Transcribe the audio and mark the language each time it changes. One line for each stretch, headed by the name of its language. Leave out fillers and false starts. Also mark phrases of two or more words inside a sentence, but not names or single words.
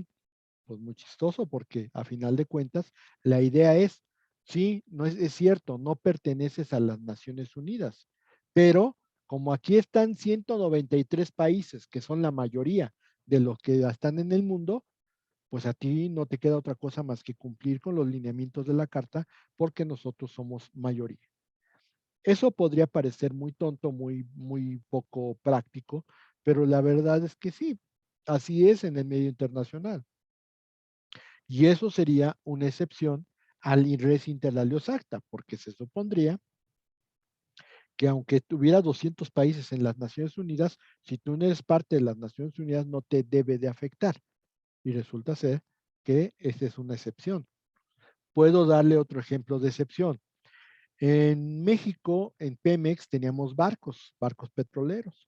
Spanish: Pues muy chistoso, porque a final de cuentas, la idea es, sí, no es cierto, no perteneces a las Naciones Unidas, pero como aquí están 193 países, que son la mayoría de los que están en el mundo, pues a ti no te queda otra cosa más que cumplir con los lineamientos de la Carta, porque nosotros somos mayoría. Eso podría parecer muy tonto, muy poco práctico, pero la verdad es que sí, así es en el medio internacional. Y eso sería una excepción al
Latin: res inter alios acta,
Spanish: porque se supondría que aunque tuviera 200 países en las Naciones Unidas, si tú no eres parte de las Naciones Unidas no te debe de afectar. Y resulta ser que esa es una excepción. Puedo darle otro ejemplo de excepción. En México, en Pemex, teníamos barcos petroleros.